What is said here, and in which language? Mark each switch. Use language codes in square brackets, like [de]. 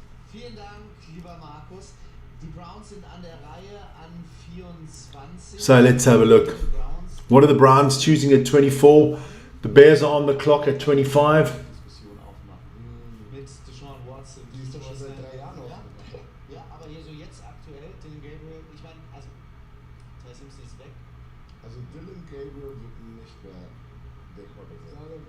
[de] Vielen Dank, lieber Markus. Die Browns sind an der Reihe an 24. [en] So let's have a look. What are the Browns choosing at 24? The Bears are on the clock at 25. [de] Mit Deshaun Watson. Die ist doch schon seit 3 Jahren noch. Ja, aber hier so jetzt aktuell, Dylan Gabriel, ich meine, also Ty Simpson ist weg. Also Dylan Gabriel wird nicht mehr der Quarterback sein.